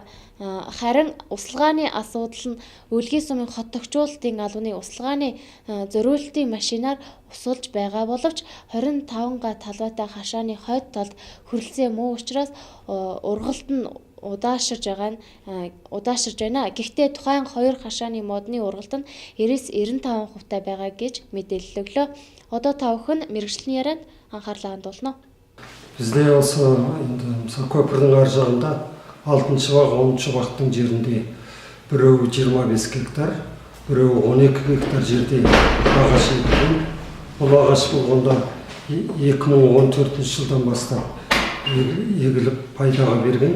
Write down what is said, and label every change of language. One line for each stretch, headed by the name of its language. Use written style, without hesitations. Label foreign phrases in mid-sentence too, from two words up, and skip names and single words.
Mongolian: Харин услагааны асуудал нь Өлгий сумын хот тохижуулалтын албаны услагааны зориулалтын машинаар усулж байгаа боловч 25 га талбайтай хашааны хойд талд хүрэлцээ муу учраас ургалт нь удаашрж байна. Гэхдээ тухайн хоёр хашааны модны ургалт нь 90-95% таа байгаа гэж мэдээлэл өглөө. Одоо та бүхэн мэргэжлийн ярианд анхаарлаа хандуулна.
Kazakh: Бізде осы көпірдің ар жағында 6 баг 10 бақтың жерінде біреуі 25 гектар, біреуі 12 гектар жерде ағаш егілген. Бұл ағаш болғанда 2014 жылдан бастап егіліп пайдаға берген.